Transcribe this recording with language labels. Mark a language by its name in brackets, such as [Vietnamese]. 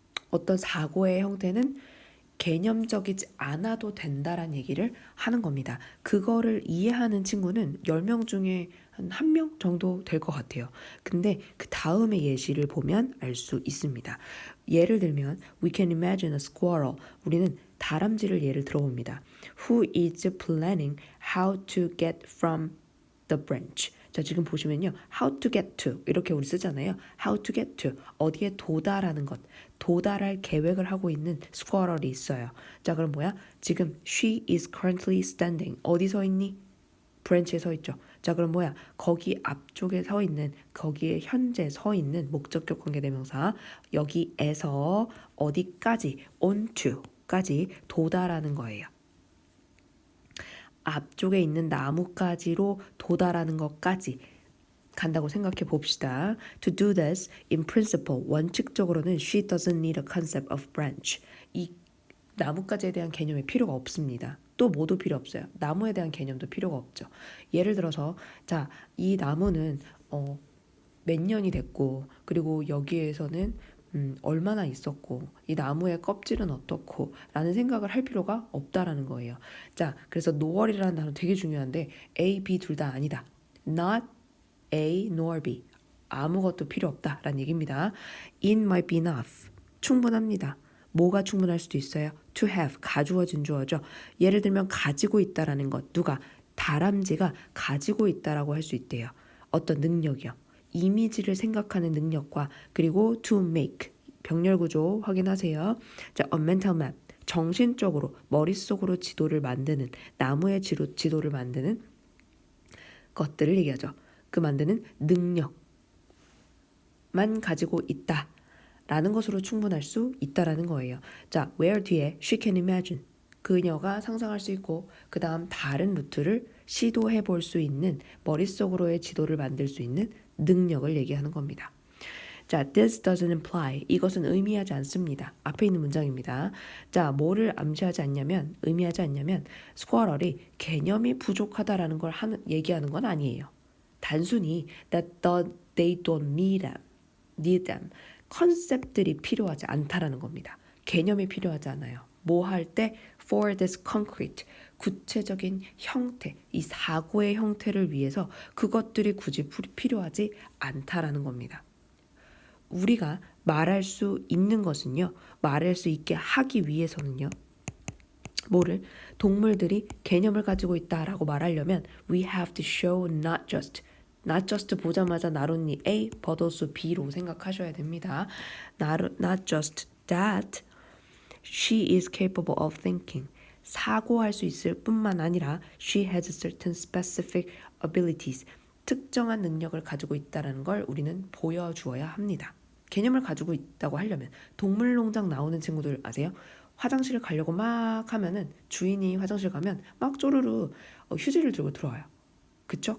[Korean] 어떤 사고의 형태는 개념적이지 않아도 된다라는 얘기를 하는 겁니다. 그거를 이해하는 친구는 10명 중에 한 1명 정도 될 것 같아요. 근데 그 다음의 예시를 보면 알 수 있습니다. 예를 들면 [English] We can imagine a squirrel. [Korean] 우리는 다람쥐를 예를 들어봅니다. [English] Who is planning how to get from the branch. [Korean] 자, 지금 보시면요. [English] How to get to [Korean] 이렇게 우리 쓰잖아요. [English] How to get to [Korean] 어디에 도달하는 것. 도달할 계획을 하고 있는 squirrel이 있어요. 자, 그럼 뭐야? 지금 [English] she is currently standing. [Korean] 어디 서 있니? branch에 서 있죠. 자, 그럼 뭐야? 거기 앞쪽에 서 있는 거기에 현재 서 있는 목적격 관계대명사 여기에서 어디까지 on to까지 도달하는 거예요. 앞쪽에 있는 나뭇가지로 도달하는 것까지 간다고 생각해 봅시다. [English] To do this, in principle, [Korean] 원칙적으로는 [English] she doesn't need a concept of branch. [Korean] 이 나뭇가지에 대한 개념이 필요가 없습니다. 또 뭐도 필요 없어요. 나무에 대한 개념도 필요가 없죠. 예를 들어서 자, 이 나무는 몇 년이 됐고 그리고 여기에서는 얼마나 있었고 이 나무의 껍질은 어떻고 라는 생각을 할 필요가 없다라는 거예요. 자, 그래서 nor 이라는 단어 되게 중요한데 A, B 둘 다 아니다. [English] Not A nor B. [Korean] 아무것도 필요 없다라는 얘기입니다. [English] It might be enough. [Korean] 충분합니다. 뭐가 충분할 수도 있어요? [English] To have, [Korean] 가주어진 주어죠. 예를 들면 가지고 있다라는 것. 누가? 다람쥐가 가지고 있다라고 할 수 있대요. 어떤 능력이요. 이미지를 생각하는 능력과 그리고 to make, 병렬 구조 확인하세요. 자, a mental map, 정신적으로 머릿속으로 지도를 만드는 나무의 지도를 만드는 것들을 얘기하죠. 그 만드는 능력만 가지고 있다. 라는 것으로 충분할 수 있다라는 거예요. [English] 자, where [Korean] 뒤에 [English] she can imagine. [Korean] 그녀가 상상할 수 있고 그 다음 다른 루트를 시도해 볼 수 있는 머릿속으로의 지도를 만들 수 있는 능력을 얘기하는 겁니다. [English] 자, this doesn't imply. [Korean] 이것은 의미하지 않습니다. 앞에 있는 문장입니다. 자, 뭐를 암시하지 않냐면 의미하지 않냐면 squirrel이 개념이 부족하다라는 걸 얘기하는 건 아니에요. 단순히 [English] that they don't need them. [Korean] 컨셉들이 필요하지 않다라는 겁니다. 개념이 필요하지 않아요. 뭐 할 때 [English] for this concrete [Korean] 구체적인 형태, 이 사고의 형태를 위해서 그것들이 굳이 필요하지 않다라는 겁니다. 우리가 말할 수 있는 것은요. 말할 수 있게 하기 위해서는요. 뭐를? 동물들이 개념을 가지고 있다라고 말하려면 [English] we have to show not just [Korean] 보자마자 [English] not only A but also B로 [Korean] 생각하셔야 됩니다. [English] Not just that she is capable of thinking. [Korean] 사고할 수 있을 뿐만 아니라 [English] she has certain specific abilities. [Korean] 특정한 능력을 가지고 있다는 걸 우리는 보여주어야 합니다. 개념을 가지고 있다고 하려면 동물농장 나오는 친구들 아세요? 화장실을 가려고 막 하면은 주인이 화장실 가면 막 쪼르르 휴지를 들고 들어와요. 그쵸?